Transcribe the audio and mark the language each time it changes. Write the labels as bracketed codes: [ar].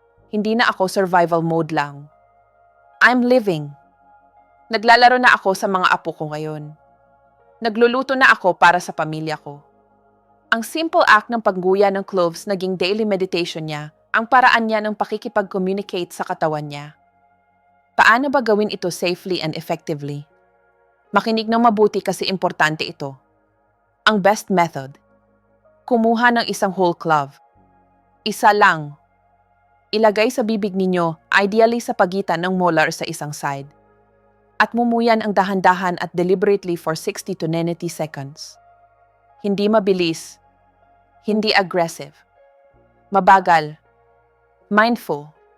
[tl] Hindi na ako survival mode lang. [en] I'm living. [tl] Naglalaro na ako sa mga apo ko ngayon. Nagluluto na ako para sa pamilya ko. Ang simple act ng pagguya ng cloves naging daily meditation niya, ang paraan niya ng pakikipag-communicate sa katawan niya. Paano ba gawin ito safely and effectively? Makinig ng mabuti kasi importante ito. Ang best method. Kumuha ng isang whole clove. Isa lang. Ilagay sa bibig ninyo, ideally sa pagitan ng molar sa isang side. At mumuyan ang dahan-dahan at deliberately for 60 to 90 seconds. Hindi mabilis. Hindi aggressive. Mabagal. Mindful.